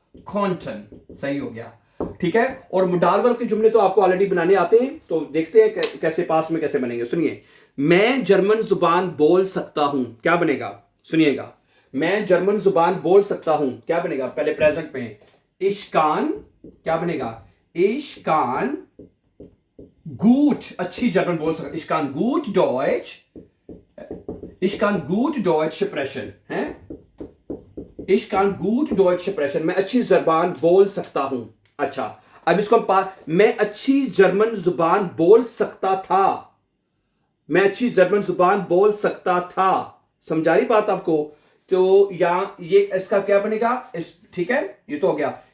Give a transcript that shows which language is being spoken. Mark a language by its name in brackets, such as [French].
[Hindi] खोंटन, सही हो गया, ठीक है। और मोडाल वर्ब के जुमले तो आपको ऑलरेडी बनाने आते हैं, तो देखते हैं कैसे पास्ट में कैसे बनेंगे। सुनिए, मैं जर्मन जुबान बोल सकता हूं, क्या बनेगा? सुनिएगा, मैं जर्मन जुबान बोल सकता हूं, क्या बनेगा? पहले प्रेजेंट में ich kann, क्या बनेगा? [German] ich kann gut, अच्छी जर्मन बोल सकता, ich kann gut Deutsch, ich kann gut Deutsch sprechen, है? Ich kann gut Deutsch sprechen. [Hindi] मैं अच्छी जबान बोल सकता हूं। अच्छा, अब इसको मैं अच्छी जर्मन जुबान बोल सकता था। मैं अच्छी जर्मन जुबान बोल सकता था। समझा रही बात आपको? तो यहाँ ये इसका क्या बनेगा? ठीक है, ये तो हो गया।